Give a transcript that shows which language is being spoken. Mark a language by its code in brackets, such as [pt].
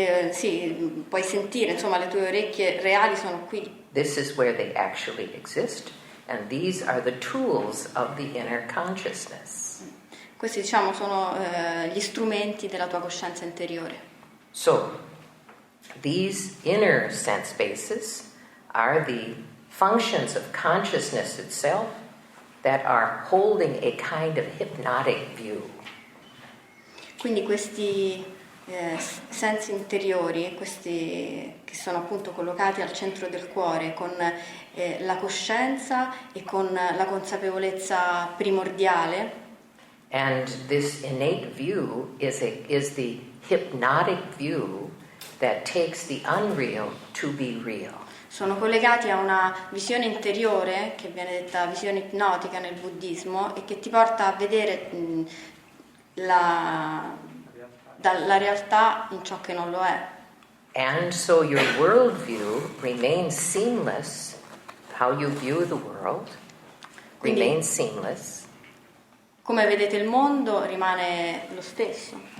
[it] Sì, puoi sentire, le tue orecchie reali sono qui. [en] This is where they actually exist, and these are the tools of the inner consciousness. [it] Questi sono gli strumenti della tua coscienza interiore. [en] So, these inner sense bases are the functions of consciousness itself that are holding a kind of hypnotic view. [it] Quindi questi sensi interiori, questi che sono appunto collocati al centro del cuore, con la coscienza e con la consapevolezza primordiale. [en] And this innate view is the hypnotic view that takes the unreal to be real. [it] Sono collegati a una visione interiore che viene detta visione ipnotica nel buddismo e che ti porta a vedere la realtà in ciò che non lo è. [en] And so your worldview remains seamless. How you view the world remains seamless. [it] Come vedete il mondo rimane lo stesso.